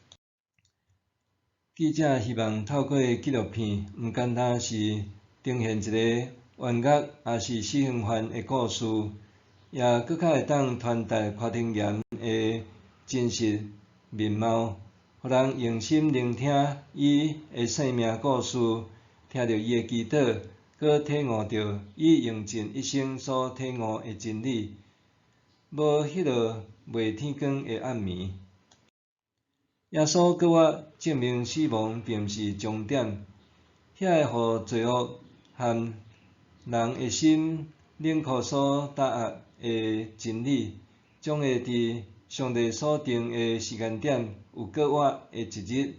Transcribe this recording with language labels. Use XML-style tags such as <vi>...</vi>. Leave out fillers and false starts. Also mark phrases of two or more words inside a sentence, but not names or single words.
<nan>记者希望透过纪录片，毋单单是呈现一个冤狱也是死刑犯的故事，也佮较会当传达法庭言的真实面貌，互人用心聆听伊的生命故事，听着伊的祈祷，佮体悟着伊用尽一生所体悟的真理，无迄落袂天光的暗暝。耶稣佮我证明死亡并毋是终点，遐个互罪恶和人的心冷酷所打压的真理，将会伫上帝所定的时间点有搁活的一日。</nan>